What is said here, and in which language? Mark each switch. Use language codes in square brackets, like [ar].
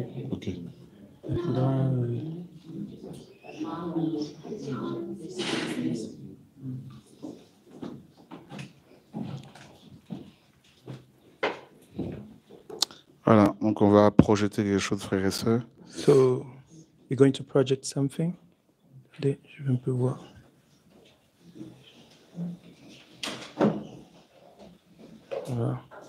[fr] Ok. il faudra. Voilà, donc on va projeter quelque chose, frères et sœurs. [en] So, we're going to project something. [fr] Allez, je vais un peu voir. Voilà.